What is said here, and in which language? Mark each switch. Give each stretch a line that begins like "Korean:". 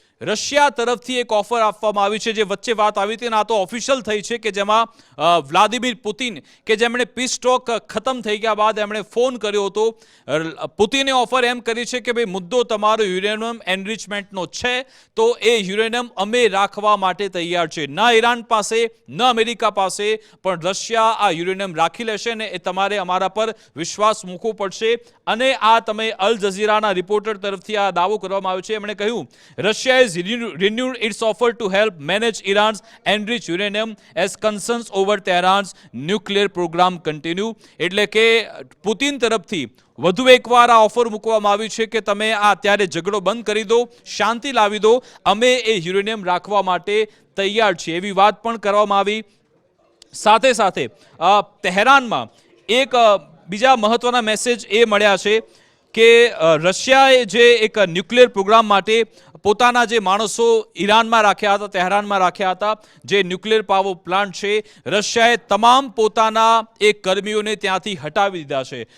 Gujarati: Russia તરફથી એક offer આપવામાં આવી છે, જે વચ્ચે વાત આવી હતી અને આ તો ઓફિશિયલ થઈ છે, કે જેમાં વ્લાદિમીર પુતિન, કે જેમણે પીસ ટોક ખતમ થઈ ગયા બાદ એમણે ફોન કર્યો હતો, પુતિને ઓફર એમ કરી છે કે ભાઈ મુદ્દો તમારો યુરેનિયમ એનરિચમેન્ટનો છે, તો એ યુરેનિયમ અમે રાખવા માટે તૈયાર છે. ન ઈરાન પાસે ન અમેરિકા પાસે, પણ રશિયા આ યુરેનિયમ રાખી લેશે ને એ તમારે અમારા પર વિશ્વાસ મૂકવો પડશે. અને આ તમે અલ જઝીરાના રિપોર્ટર તરફથી આ દાવો કરવામાં આવ્યો છે. એમણે કહ્યું, Russia
English: renewed its offer to help manage Iran's enriched uranium as concerns over Tehran's nuclear program continue.
Gujarati: એટલે કે પુતિન તરફથી વધુ એકવાર આ ઓફર મૂકવામાં આવી છે કે તમે આ અત્યારે ઝઘડો બંધ કરી દો, શાંતિ લાવી દો, અમે એ યુરેનિયમ રાખવા માટે તૈયાર છીએ, એવી વાત પણ કરવામાં આવી. સાથે સાથે તહેરાનમાં એક બીજા મહત્વના મેસેજ એ મળ્યા છે કે રશિયાએ જે એક ન્યુક્લિયર પ્રોગ્રામ માટે પોતાના જે માણસો ઈરાનમાં રાખ્યા હતા, તહેરાનમાં રાખ્યા હતા, જે ન્યુક્લિયર પાવર પ્લાન્ટ છે, રશિયાએ તમામ પોતાના એ કર્મીઓને ત્યાંથી હટાવી દીધા છે.